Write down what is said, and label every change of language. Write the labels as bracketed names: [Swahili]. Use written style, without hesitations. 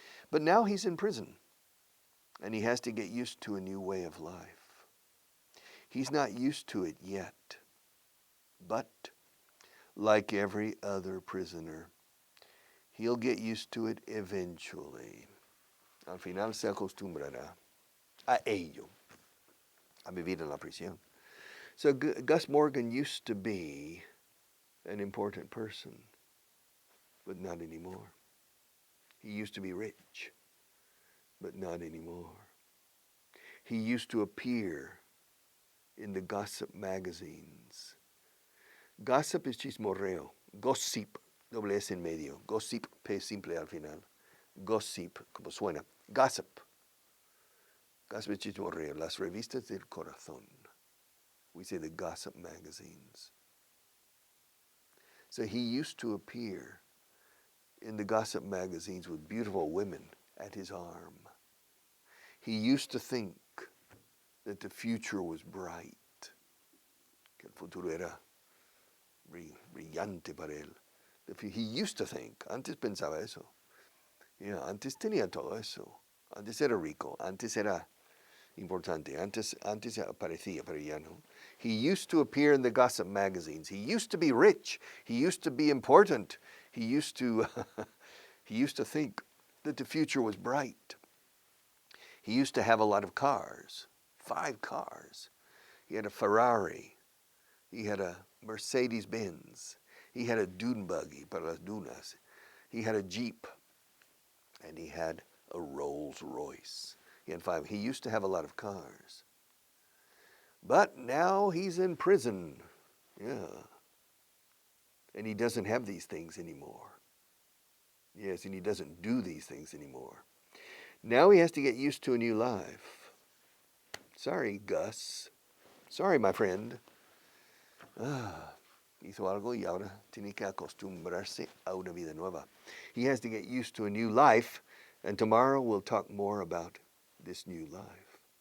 [English] But now he's in prison, and he has to get used to a new way of life. He's not used to it yet, but like every other prisoner, he'll get used to it eventually. [Spanish] Al final se acostumbrará a ello, a vivir en la prisión. [English] So Gus Morgan used to be an important person, but not anymore. He used to be rich, but not anymore. He used to appear in the gossip magazines. [Spanish] Gossip es chismorreo. Gossip, doble S en medio. Gossip, P simple al final. Gossip, como suena. Gossip. Gossip es chismorreo. Las revistas del corazón. [English] We say the gossip magazines. So he used to appear in the gossip magazines with beautiful women at his arm. He used to think that the future was bright, [Spanish] que el futuro era brillante para él. [English] He used to think. [Spanish] Antes pensaba eso. Yeah, antes tenía todo eso. Antes era rico. Antes era importante. Antes aparecía, pero ya no. [English] He used to appear in the gossip magazines. He used to be rich. He used to be important. He used to, he used to think that the future was bright. He used to have a lot of cars, 5 cars. He had a Ferrari. He had a Mercedes-Benz. He had a dune buggy [Spanish] para las dunas. [English] He had a Jeep. And he had a Rolls Royce. He had 5. He used to have a lot of cars. But now he's in prison. Yeah. And he doesn't have these things anymore. Yes, and he doesn't do these things anymore. Now he has to get used to a new life. Sorry, Gus. Sorry, my friend. [Spanish] Hizo algo y ahora tiene que acostumbrarse a una vida nueva. [English] He has to get used to a new life, and tomorrow we'll talk more about this new life.